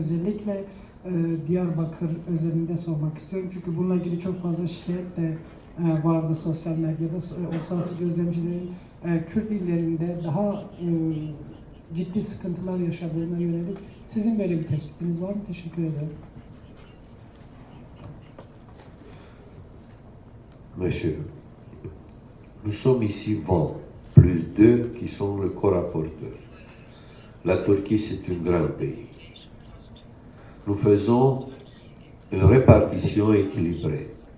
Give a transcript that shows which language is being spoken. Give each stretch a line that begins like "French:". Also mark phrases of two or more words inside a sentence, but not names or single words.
Turkish: Özellikle Diyarbakır özelinde sormak istiyorum. Çünkü bununla ilgili çok fazla şikayet de vardı sosyal medyada. Uluslararası gözlemcilerin Kürt illerinde daha ciddi sıkıntılar yaşadığına yönelik sizin böyle bir tespitiniz var mı? Teşekkür ederim.
French: Monsieur, nous sommes ici 20, plus 2 qui sont le co-rapporteur. La Turquie, c'est un grand pays. Nous faisons une répartition équilibrée.